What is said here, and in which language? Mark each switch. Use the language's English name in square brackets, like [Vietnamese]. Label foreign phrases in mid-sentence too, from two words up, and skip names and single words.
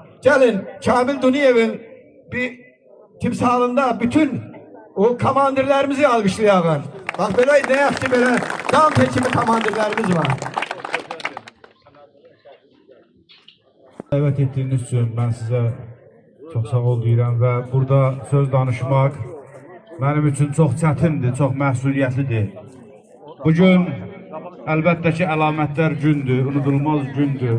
[Turkish] Gelin Kamil Duniyev'in bir timsalında bütün o komandirlerimizi alkışlayalım. Bak böyle ne yaptı böyle tam seçimi komandirlerimiz var. [Azerbaijani] Dəvət etdiyiniz üçün mən sizə çox sağ ol deyirəm və burada söz danışmaq mənim üçün çox çətindir, çox məsuliyyətlidir. Bugün əlbəttə ki, əlamətlər gündür, unudulmaz gündür.